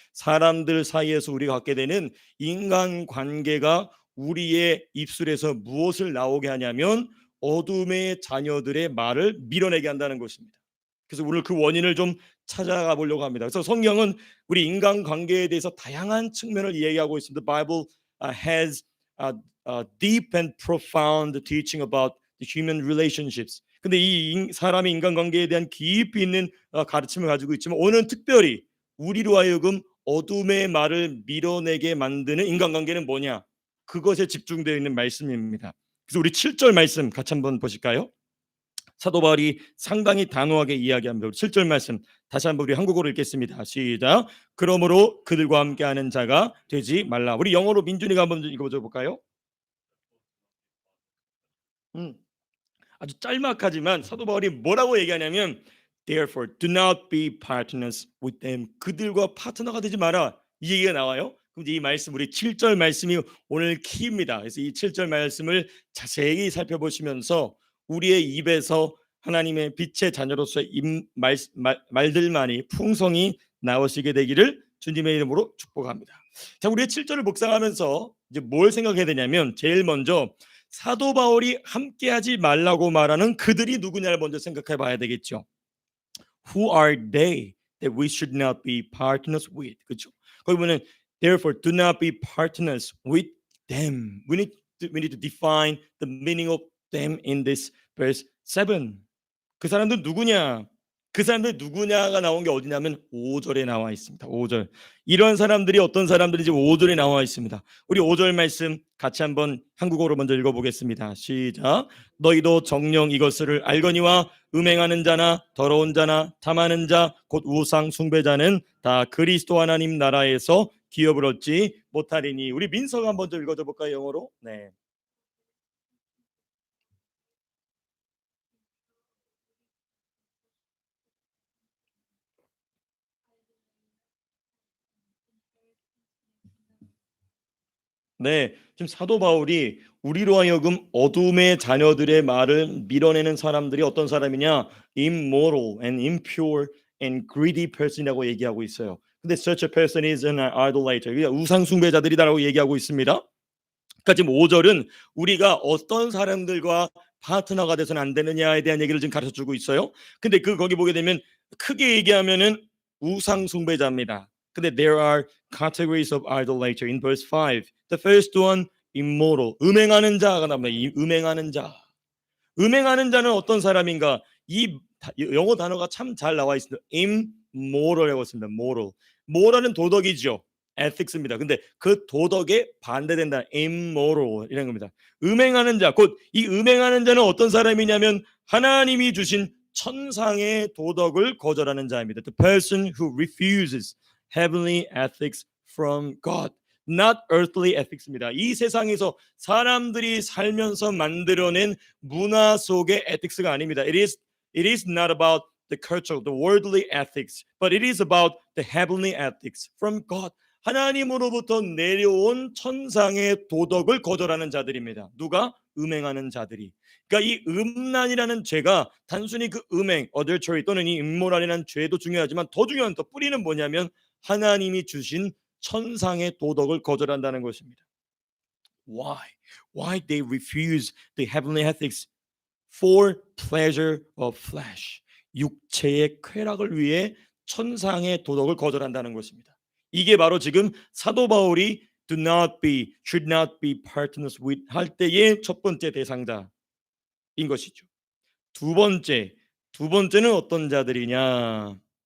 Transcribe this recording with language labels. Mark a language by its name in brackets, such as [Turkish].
[Korean] 사람들 사이에서 우리가 갖게 되는 인간 관계가 우리의 입술에서 무엇을 나오게 하냐면 어둠의 자녀들의 말을 밀어내게 한다는 것입니다. 그래서 오늘 그 원인을 좀 찾아가 보려고 합니다. 그래서 성경은 우리 인간 관계에 대해서 다양한 측면을 이야기하고 있습니다. [English] The Bible has deep and profound teaching about the human relationships. [Korean] 근데 이 사람의 인간관계에 대한 깊이 있는 가르침을 가지고 있지만 오늘은 특별히 우리로 하여금 어둠의 말을 밀어내게 만드는 인간관계는 뭐냐? 그것에 집중되어 있는 말씀입니다. 그래서 우리 7절 말씀 같이 한번 보실까요? 사도 바울이 상당히 단호하게 이야기합니다. 7절 말씀 다시 한번 우리 한국어로 읽겠습니다. 시작. 그러므로 그들과 함께하는 자가 되지 말라. 우리 영어로 민준이가 한번 읽어줘 볼까요? 아주 짤막하지만 사도 바울이 뭐라고 얘기하냐면 [English] Therefore do not be partners with them. [Korean] 그들과 파트너가 되지 마라. 이 얘기가 나와요. 그럼 이 말씀 우리 7절 말씀이 오늘 키입니다. 그래서 이 7절 말씀을 자세히 살펴보시면서 우리의 입에서 하나님의 빛의 자녀로서의 말들만이 풍성히 나오시게 되기를 주님의 이름으로 축복합니다. 자, 우리의 7절을 묵상하면서 이제 뭘 생각해야 되냐면 제일 먼저 사도 바울이 함께하지 말라고 말하는 그들이 누구냐를 먼저 생각해 봐야 되겠죠. [English] Who are they that we should not be partners with? [Korean] 그렇죠? 거기 보면 [English] therefore do not be partners with them. We need to define the meaning of them in this verse 7. [Korean] 그 사람들 누구냐? 그 사람들 누구냐가 나온 게 어디냐면 5절에 나와 있습니다. 5절. 이런 사람들이 어떤 사람들인지 5절에 나와 있습니다. 우리 5절 말씀 같이 한번 한국어로 먼저 읽어보겠습니다. 시작. 너희도 정녕 이것을 알거니와 음행하는 자나 더러운 자나 탐하는 자 곧 우상 숭배자는 다 그리스도 하나님 나라에서 기업을 얻지 못하리니. 우리 민서가 한번 좀 읽어줘 볼까요? 영어로? 네. 네, 지금 사도 바울이 우리로 하여금 어둠의 자녀들의 말을 밀어내는 사람들이 어떤 사람이냐? [English] Immoral and impure and greedy person이라고 [Korean] 얘기하고 있어요. 근데 [English] such a person is an idolater. [Korean] 그러니까 우상 숭배자들이다라고 얘기하고 있습니다. 그러니까 지금 5절은 우리가 어떤 사람들과 파트너가 돼서는 안 되느냐에 대한 얘기를 지금 가르쳐 주고 있어요. 근데 거기 보게 되면 크게 얘기하면은 우상 숭배자입니다. 근데 [English] there are categories of idolater in verse 5. The first one immoral. [Korean] 음행하는 자가 나옵니다. 이 음행하는 자. 음행하는 자는 어떤 사람인가? 이 영어 단어가 참 잘 나와 있습니다. immoral이라고 했습니다. moral. moral은 도덕이죠. ethics입니다. 근데 그 도덕에 반대된다. immoral 이런 겁니다. 음행하는 자, 곧 이 음행하는 자는 어떤 사람이냐면 하나님이 주신 천상의 도덕을 거절하는 자입니다. [English] The person who refuses heavenly ethics from God. Not earthly ethics입니다. [Korean] 이 세상에서 사람들이 살면서 만들어낸 문화 속의 ethics가 아닙니다. [English] It is not about the culture, the worldly ethics, but it is about the heavenly ethics from God. [Korean] 하나님으로부터 내려온 천상의 도덕을 거절하는 자들입니다. 누가? 음행하는 자들이. 그러니까 이 음란이라는 죄가 단순히 그 음행, adultery 또는 이 imoral이라는 죄도 중요하지만 더 중요한 더 뿌리는 뭐냐면 하나님이 주신 천상의 도덕을 거절한다는 것입니다. [English] Why? Why they refuse the heavenly ethics? For pleasure of flesh. [Korean] 육체의 쾌락을 위해 천상의 도덕을 거절한다는 것입니다. 이게 바로 지금 사도 바울이 [English] do not be, should not be partners with [Korean] 할 때의 첫 번째 대상자인 것이죠. 두 번째는 어떤 자들이냐?